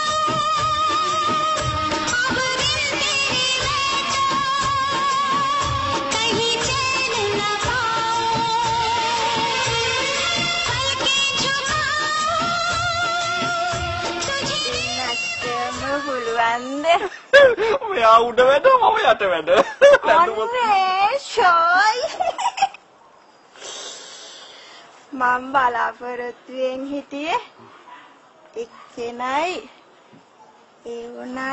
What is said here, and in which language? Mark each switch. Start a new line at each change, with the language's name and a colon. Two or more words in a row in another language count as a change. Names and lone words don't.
Hindi: अब दिल तेरे बैठा कहीं चैन न पाऊं पलके झुका तुझे दिल පුළුවන්ද
Sinhala: මෙයා උඩ වැඩ මම යට වැඩ. අනේ ෂෝයි මම බලාපොරොත්තුෙන් හිටියේ එක්කෙනයි ඒ වුණාට